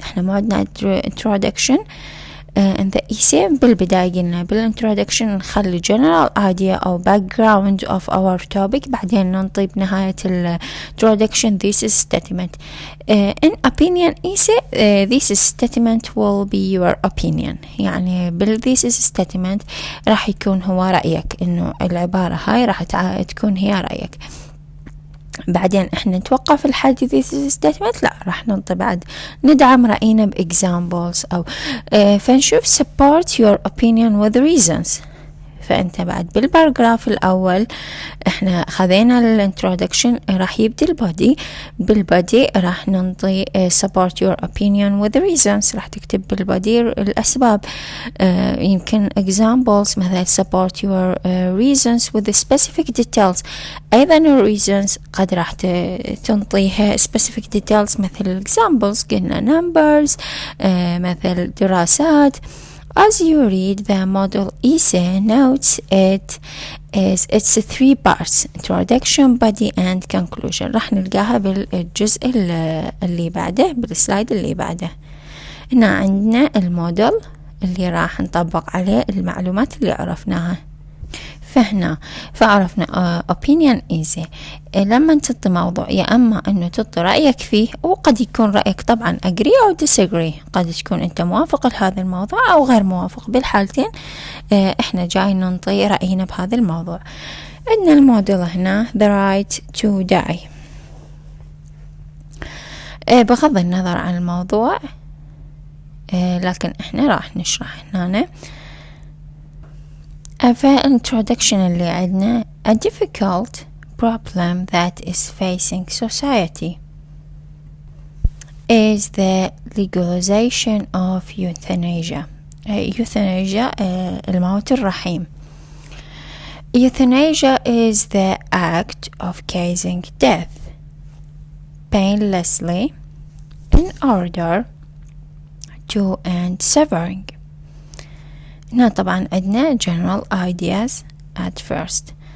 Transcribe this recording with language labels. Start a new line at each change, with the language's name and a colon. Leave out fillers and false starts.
Arabic: احنا معدنا
English: introduction in the essay.
Arabic: بالبداية قلنا بالintroduction نخلي general idea أو
English: background of our topic،
Arabic: بعدين ننطي بنهاية introduction thesis statement.
English: In opinion essay, thesis statement will be your opinion.
Arabic: يعني بالthesis statement راح يكون هو رأيك، إنه العبارة هاي راح تكون هي رأيك. بعدين احنا نتوقف الحديث statement، لا راح ننطي بعد ندعم رأينا بexamples أو فنشوف
English: support your opinion with reasons.
Arabic: فأنت بعد بالباراجراف الأول احنا خذينا الانترودكشن، راح يبدي البودي. بالبودي راح ننطي
English: support your opinion with reasons،
Arabic: راح تكتب بالبودي الأسباب. يمكن
English: examples مثل support your reasons with the specific details.
Arabic: أيضا reasons قد راح تنطيها specific details مثل examples، قلنا numbers، مثل دراسات.
English: As you read the model essay notes, it's 3 parts: introduction, body and conclusion.
Arabic: راح نلقاها بالجزء اللي بعده، بالسلايد اللي بعده. هنا عندنا الموديل اللي راح نطبق عليه المعلومات اللي عرفناها. فهنا فعرفنا opinion essay لما تعطي موضوع يا أما أنه تعطي رأيك فيه، وقد يكون رأيك طبعا agree أو disagree، قد تكون أنت موافق لهذا الموضوع أو غير موافق. بالحالتين إحنا جاي ننطي رأينا بهذا الموضوع. عندنا الموديل هنا
English: the right to die.
Arabic: بغض النظر عن الموضوع لكن إحنا راح نشرح هنا في introduction اللي عندنا
English: a difficult problem that is facing society is the legalization of euthanasia.
Arabic: euthanasia الموت الرحيم.
English: Euthanasia is the act of causing death painlessly in order to end suffering.
Arabic: هنا طبعا عندنا
English: general ideas at first.